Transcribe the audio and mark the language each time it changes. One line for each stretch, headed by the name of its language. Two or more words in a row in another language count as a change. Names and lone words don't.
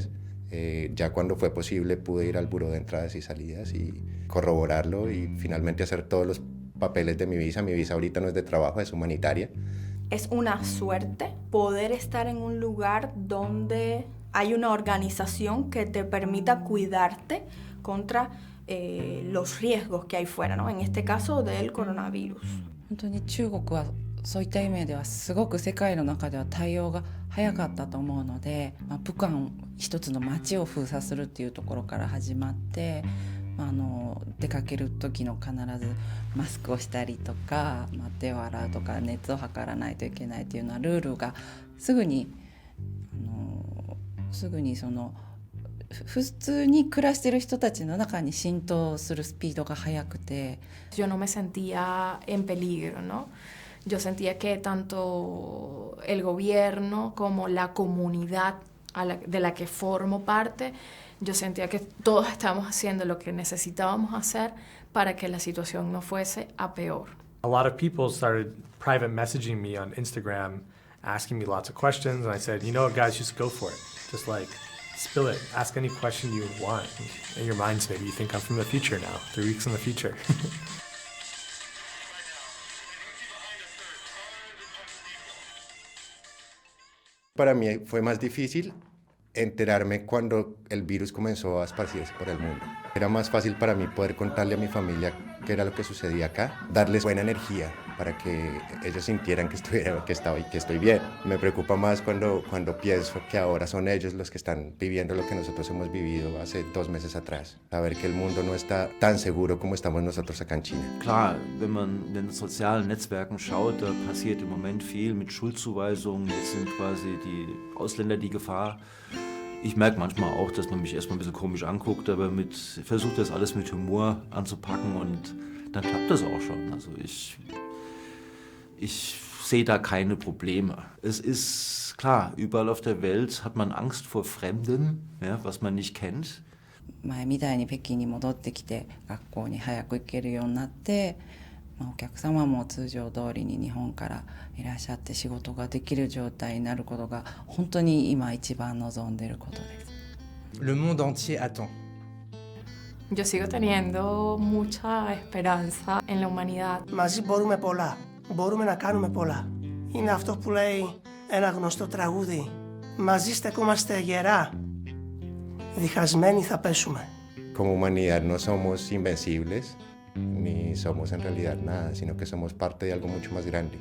Spanish: Ya cuando fue posible pude ir al buró de entradas y salidas y corroborarlo y finalmente hacer todos los papeles de mi visa. Mi visa ahorita no es de trabajo, es humanitaria. Es una suerte poder estar en un lugar donde hay una organización que te permita cuidarte contra los riesgos que hay fuera, ¿no? En este caso del coronavirus.
Japanese: 本当に中国はそういった意味ではすごく世界の中では対応が早かったと思うので、武漢一つの街を封鎖するっていうところから始まって、出かける時の必ずマスクをしたりとか、手を洗うとか熱を測らないといけないっていうのはルールがすぐにその普通に暮らしてる人たちの中に浸透するスピードが速くて。
Spanish: Yo no me sentía en peligro, ¿no? Yo sentía que tanto el gobierno como la comunidad de la que formo parte, yo sentía que todos estábamos haciendo lo que necesitábamos hacer para que la situación no fuese a peor.
English: A lot of people started private messaging me on Instagram, asking me lots of questions, and I said, you know what, guys, just go for it. Just like, spill it. Ask any question you want. In your minds, maybe you think I'm from the future now, 3 weeks in the future.
Spanish: Para mí fue más difícil enterarme cuando el virus comenzó a esparcirse por el mundo. Era más fácil para mí poder contarle a mi familia qué era lo que sucedía acá, darles buena energía para que ellos sintieran que estoy bien. Me preocupa más cuando pienso que ahora son ellos los que están viviendo lo que nosotros hemos vivido hace 2 meses atrás. Saber que el mundo no está tan seguro como estamos nosotros acá en China.
German: Klar, wenn man in den sozialen Netzwerken schaut, da passiert im Moment viel mit Schuldzuweisungen. Jetzt sind quasi die Ausländer die Gefahr. Ich merke manchmal auch, dass man mich erstmal ein bisschen komisch anguckt, aber versucht das alles mit Humor anzupacken und dann klappt das auch schon. Also ich sehe da keine Probleme. Es ist klar, überall auf der Welt hat man Angst vor Fremden, ja, was man nicht kennt.
Japanese: 前みたいに北京に戻ってきて学校に早く行けるようになって、お客様も通常通りに日本からいらっしゃって仕事ができる状態になることが本当に今一番望んでいることです。
French: Le monde entier attend.
Spanish: Yo sigo teniendo mucha esperanza en la humanidad.
Greek: Μαζί μπορούμε πολλά. Μπορούμε να κάνουμε πολλά. Είναι αυτό που λέει ένα γνωστό τραγούδι. Μαζί στεκόμαστε γερά. Διχασμένοι θα πέσουμε.
Spanish: Como humanidad no somos invencibles, ni somos en realidad nada, sino que somos parte de algo mucho más grande.